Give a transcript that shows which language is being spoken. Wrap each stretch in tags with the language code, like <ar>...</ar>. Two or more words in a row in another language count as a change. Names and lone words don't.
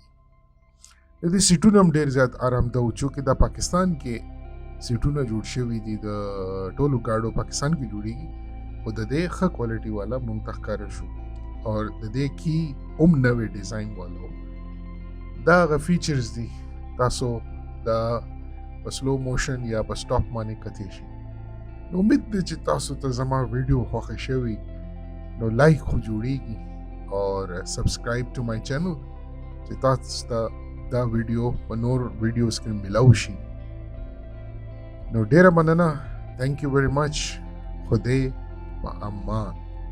<ps>د دې سیټونو هم ډیر زیات آرامده و چې دا پاکستان کې سیټونه جوړ شوي دي د ټولو گاډو پاکستان کې جوړیږي خو د دې ښه کوالټي والا مونږ ته ښکاره شو اور د دې کې هم نوې ډیزاین والو دا هغه فیچرز دي تاسو دا په</ps> <en>slow motion</en> <ps>یا په سټاپ باندې کتی شي. نو امید دی چې تاسو ته زما ویډیو خوښه شوي نو لایک خو جوړیږي اور</ps> <en>subscribe to my channel</en> <ps>چې تاسو ته دا ویډیو په نور ویډیوز کې ملاو شي. نو ډیره مننه.</ps> <en>thank you very much.</en> <ps>خدای په امان.</ps>